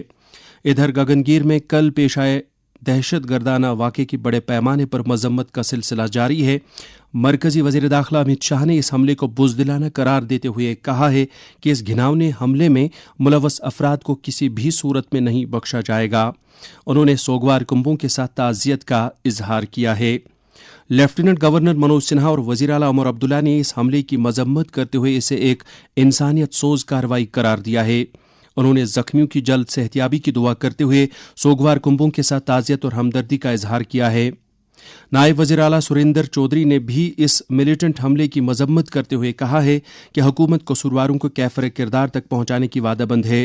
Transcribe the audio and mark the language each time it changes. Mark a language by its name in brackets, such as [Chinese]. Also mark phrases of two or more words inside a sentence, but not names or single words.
[Urdu] ادھر گگنگیر میں کل پیش آئے دہشت گردانہ واقعے کی بڑے پیمانے پر مذمت کا سلسلہ جاری ہے. مرکزی وزیر داخلہ امت شاہ نے اس حملے کو بزدلانہ قرار دیتے ہوئے کہا ہے کہ اس گھناؤنے حملے میں ملوث افراد کو کسی بھی صورت میں نہیں بخشا جائے گا. انہوں نے سوگوار کنبوں کے ساتھ تعزیت کا اظہار کیا ہے. لیفٹیننٹ گورنر منوج سنہا اور وزیر اعلیٰ عمر عبداللہ نے اس حملے کی مذمت کرتے ہوئے اسے ایک انسانیت سوز کارروائی قرار دیا ہے. انہوں نے زخمیوں کی جلد صحتیابی کی دعا کرتے ہوئے سوگوار کنبوں کے ساتھ تعزیت اور ہمدردی کا اظہار کیا ہے. نائب وزیر اعلیٰ سریندر چودھری نے بھی اس ملیٹنٹ حملے کی مذمت کرتے ہوئے کہا ہے کہ حکومت قصورواروں کو کیفر کردار تک پہنچانے کی وعدہ بند ہے.